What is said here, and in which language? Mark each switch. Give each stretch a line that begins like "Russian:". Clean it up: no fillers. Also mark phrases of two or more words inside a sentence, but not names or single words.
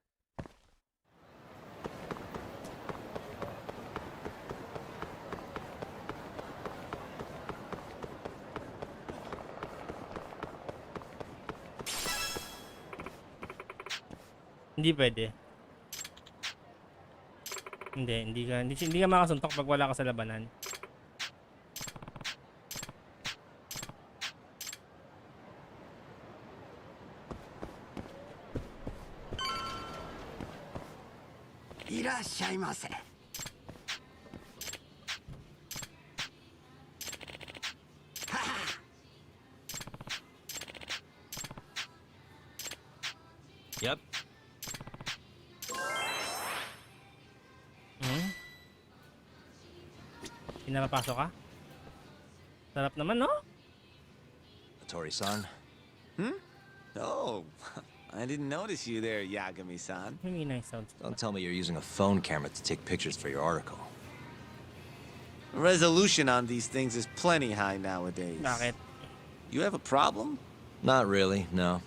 Filipino: Hindi pwede. Hindi ka makasuntok pag wala ka sa labanan. Irashaimase. Yep. Pinapapasok ka? Sarap naman, no? Tori-san?
English: Oh, I didn't notice you there, Yagami-san. Don't tell me you're using a phone camera to take pictures for your article. Resolution on these things is plenty high nowadays.
Filipino: Bakit?
English: You have a problem? Not really, no.